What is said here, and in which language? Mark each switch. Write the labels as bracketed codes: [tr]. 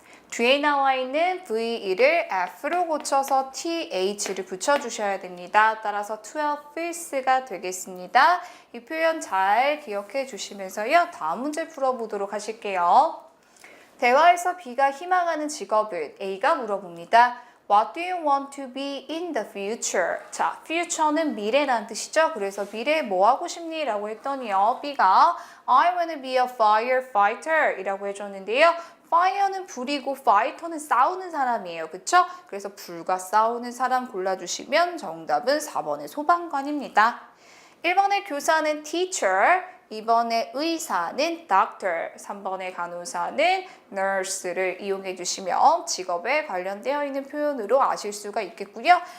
[ko] 뒤에 나와 있는 VE를 F로 고쳐서 TH를 붙여주셔야 됩니다. 따라서 12th가 되겠습니다. 이 표현 잘 기억해 주시면서요. 다음 문제 풀어보도록 하실게요. 대화에서 B가 희망하는 직업을 A가 물어봅니다. [en] What do you want to be in the future? [ko] 자, future는 미래라는 뜻이죠. 그래서 미래에 뭐 하고 싶니? 라고 했더니요. B가 I want to be a firefighter 이라고 해줬는데요. fire는 불이고 fighter는 싸우는 사람이에요. 그쵸? 그래서 불과 싸우는 사람 골라주시면 정답은 4번의 소방관입니다. 1번의 교사는 teacher, 2번의 의사는 doctor, 3번의 간호사는 nurse를 이용해 주시면 직업에 관련되어 있는 표현으로 아실 수가 있겠고요.